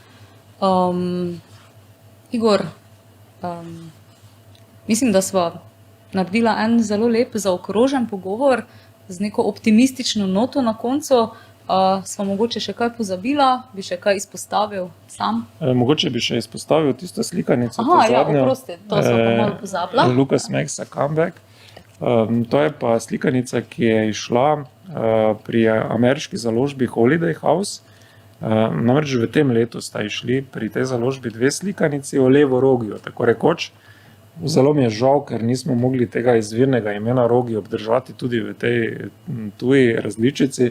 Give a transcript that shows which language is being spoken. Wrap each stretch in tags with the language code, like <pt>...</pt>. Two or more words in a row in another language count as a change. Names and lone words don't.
<sl>Igor, mislim, da sva naredila en zelo lep zaokrožen pogovor z neko optimistično noto na koncu. Sva mogoče še kaj pozabila, bi še kaj izpostavil sam? Mogoče bi še izpostavil tisto slikanico. Oprosti, to sva pa malo pozabila. Lucas Makes a Comeback. To je pa slikanica, ki je išla pri ameriški založbi Holiday House. Namreč v tem letu sta išli pri tej založbi 2 slikanici o levorogiju, tako rekoč. Zelo mi je žal, ker nismo mogli tega izvirnega imena rogi obdržati tudi v tej tuji različici.</sl>